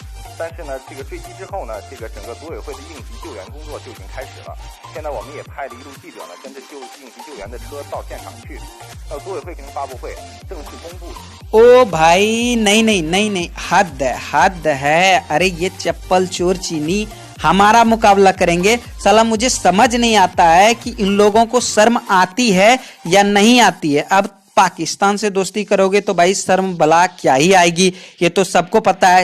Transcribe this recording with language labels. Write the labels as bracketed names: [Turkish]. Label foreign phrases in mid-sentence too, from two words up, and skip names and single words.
[Chinese] 但是呢，这个坠机之后呢，这个整个组委会的应急救援工作就已经开始了。现在我们也派了一路记者呢，跟着应急救援的车到现场去。组委会进行发布会，正式公布。 [Hindi] ओ भाई नहीं नहीं नहीं नहीं, हद है। अरे ये चप्पल चोर चीनी हमारा मुकाबला करेंगे। साला मुझे समझ नहीं आता है कि इन लोगों को शर्म आती है या नहीं आती है। अब पाकिस्तान से दोस्ती करोगे तो भाई शर्म भला क्या ही आएगी, ये तो सबको पता है।